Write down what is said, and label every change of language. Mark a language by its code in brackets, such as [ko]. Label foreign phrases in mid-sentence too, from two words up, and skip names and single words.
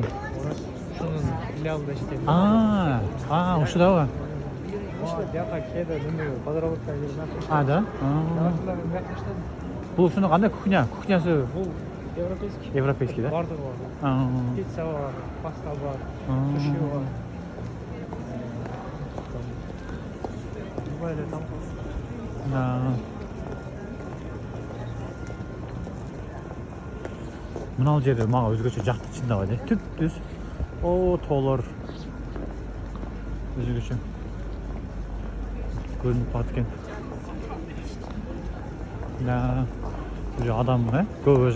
[ky] Шунун филиалында иштейм. Ошо дабы. Жака кээде неме подработка жүрмөк. Да? Бул ушуну кандай кухня? Кухнясы Бул европейский. европейский да? Бардыгы бар. Пицца бар, паста бар, суши бар. [tr] Böyle tam. [ky] Мынау жерде мага өзгөчө жакты чындап эле. Түп-түз. Тоолор. Өзгөчө. Көрүнүп калат экен. Уже адам көп өзү.